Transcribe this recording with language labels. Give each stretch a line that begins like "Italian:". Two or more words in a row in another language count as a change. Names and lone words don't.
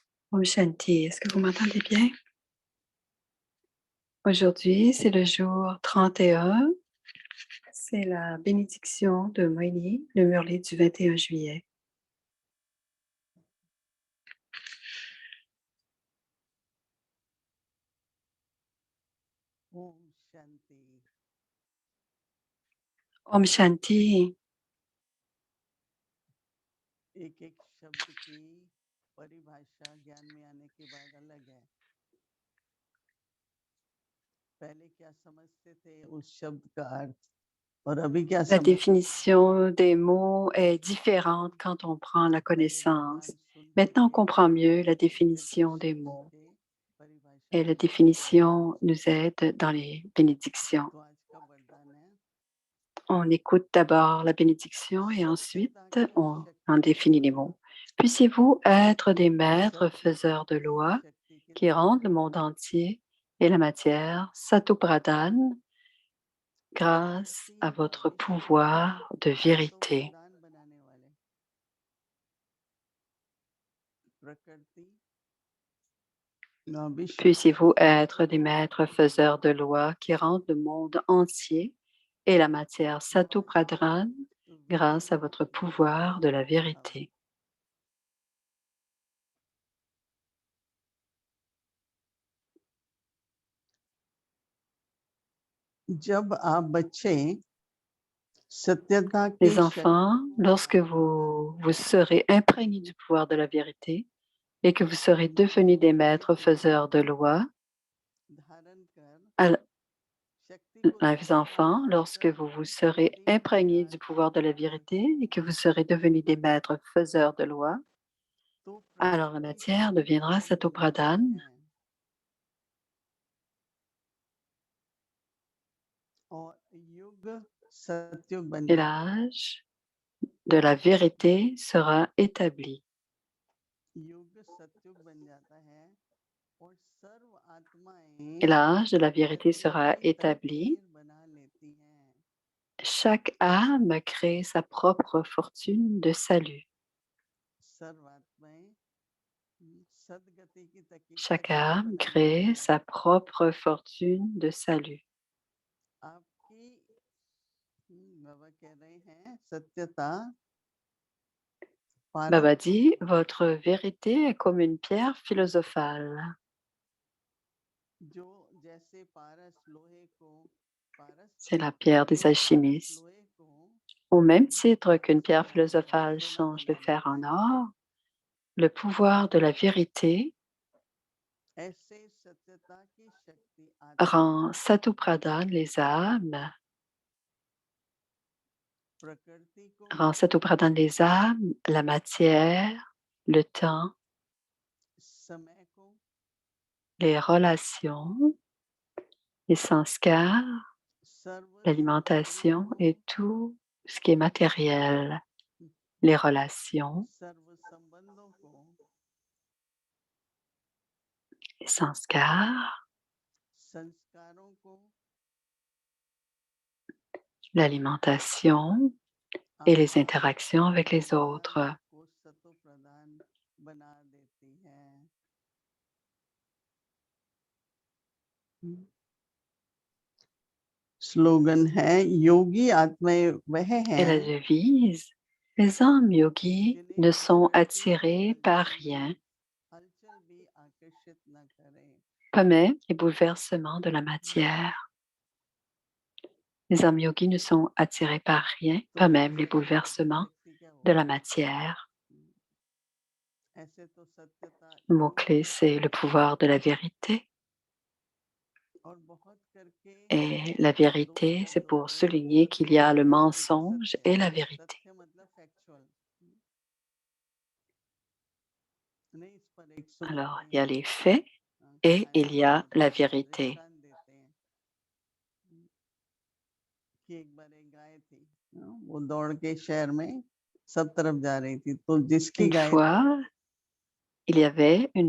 Hindi: ओम शांति,
French: est-ce que vous m'entendez bien? Aujourd'hui, c'est le jour 31. C'est la bénédiction de Moini, le Murli du 21 juillet.
Hindi: ओम शांति। ओम शांति, एक-एक शब्द की परिभाषा ज्ञान में आने के बाद अलग है। पहले क्या समझते थे उस शब्द का अर्थ और अभी क्या
French: la
Hindi: समझते हैं?
French: définition des mots est différente quand on prend la
Hindi: पहले
French: connaissance.
Hindi: भगवान सुनते
French: Maintenant, on
Hindi: थे,
French: comprend mieux la
Hindi: समझते थे,
French: définition des
Hindi: सोचते
French: mots.
Hindi: थे, परिभाषा
French: Et la
Hindi: करते थे।
French: définition nous aide dans les bénédictions.
Hindi: तो आज का वरदान है
French: On écoute d'abord la bénédiction et ensuite
Hindi: सत्यता की
French: on en
Hindi: शक्ति
French: définit les mots. Puissiez-vous être des maîtres
Hindi: सत्यता
French: faiseurs de
Hindi: की
French: lois
Hindi: शक्ति
French: qui
Hindi: कितने
French: rendent le monde entier et la matière Satopradhan grâce
Hindi: प्रकृति
French: à
Hindi: व
French: votre
Hindi: विश्व
French: pouvoir de
Hindi: को सतो
French: vérité.
Hindi: प्रदान बनाने वाले प्रकृति व विश्व को
French: Puissiez-vous être des maîtres
Hindi: सतो
French: faiseurs de lois qui rendent le monde entier et la matière Satopradhan grâce à votre pouvoir de la vérité.
Hindi: जब आप बच्चे सत्यता की
French: Les
Hindi: शक्ति
French: enfants,
Hindi: को
French: lorsque
Hindi: धारण
French: vous
Hindi: करके
French: serez imprégnés du pouvoir de la vérité et que vous serez devenus des maîtres faiseurs de lois,
Hindi: धारण कर
French: à
Hindi: शक्ति को
French: les enfants,
Hindi: संभाल
French: lorsque
Hindi: कर
French: vous serez
Hindi: वही
French: imprégnés
Hindi: प्रकार
French: du
Hindi: की
French: pouvoir de la vérité et
Hindi: प्रकृति
French: que vous serez devenus des maîtres faiseurs de lois,
Hindi: तो
French: alors la
Hindi: प्रकृति का
French: matière deviendra
Hindi: प्रदान बनाते
French: Satopradhan
Hindi: हैं और युग सतयुग बन
French: et
Hindi: जाता है
French: l'âge de la vérité sera établi.
Hindi: युग सतयुग बन जाता है और सर्व
French: Et
Hindi: आत्माएं
French: l'âge de la vérité
Hindi: प्रगति
French: sera
Hindi: की
French: établi.
Hindi: तकदीर बना लेती हैं
French: Chaque âme crée sa propre fortune de salut.
Hindi: सर्व आत्माएं सदगति की
French: Chaque
Hindi: तकदीर
French: âme
Hindi: बना लेती
French: crée
Hindi: हैं
French: sa propre fortune de salut.
Hindi: आपकी बाबा कह रहे हैं सत्यता पारस
French: Baba
Hindi: के
French: dit,
Hindi: समान
French: votre vérité est comme une pierre philosophale.
Hindi: जो जैसे पारस लोहे को पारस
French: C'est la pierre des
Hindi: जो पारस
French: alchimistes.
Hindi: लोहे को
French: Au même titre qu'une pierre
Hindi: सोना
French: philosophale
Hindi: सोना
French: change le
Hindi: बना
French: fer
Hindi: देता
French: en
Hindi: है
French: or, le pouvoir de la vérité
Hindi: ऐसे सत्यता की शक्ति
French: rend
Hindi: आत्माओं
French: Satopradhan les âmes,
Hindi: प्रकृति को
French: rend Satopradhan les âmes, la matière, le temps,
Hindi: समय को
French: les relations, les sanskars,
Hindi: सर्व सामग्रियों
French: l'alimentation
Hindi: को
French: et tout ce qui est matériel, les relations,
Hindi: सर्व संबंधों को
French: les sanskars,
Hindi: संस्कारों को
French: l'alimentation et les
Hindi: आपके
French: interactions avec les
Hindi: व्यवहार
French: autres.
Hindi: को सतो प्रदान बना देती है स्लोगन है योगी आत्माएं वह
French: Et la
Hindi: हैं
French: devise, les âmes yogis
Hindi: जिन्हें
French: ne sont
Hindi: प्रकृति की
French: attirés par
Hindi: हलचल
French: rien,
Hindi: हलचल भी आकर्षित न करे
French: pas même les bouleversements de la matière. Les âmes yogis ne sont attirés par rien,
Hindi: तो
French: pas même les
Hindi: सत्यता की
French: bouleversements
Hindi: शक्ति क्या
French: de la
Hindi: होगी
French: matière.
Hindi: ऐसे तो सत्यता
French: Le
Hindi: युग
French: mot-clé,
Hindi: है
French: c'est le pouvoir de la vérité.
Hindi: और बहुत करके
French: Et la
Hindi: दो
French: vérité, c'est
Hindi: शब्द
French: pour
Hindi: होते हैं
French: souligner qu'il y
Hindi: सत्य
French: a le
Hindi: और सत्य का
French: mensonge
Hindi: सत्य
French: et la vérité.
Hindi: सत्य मतलब फैक्चुअल नहीं इस पर एक
French: Alors,
Hindi: सुनाते
French: il y a
Hindi: हैं
French: les faits et il y
Hindi: आएगा
French: a
Hindi: तो
French: la vérité.
Hindi: दृष्टांत देते हैं कि एक बार एक गाय थी वो दौड़ के शहर में सब तरफ जा रही थी तो जिसकी
French: Une
Hindi: गाय थी
French: fois, il y avait une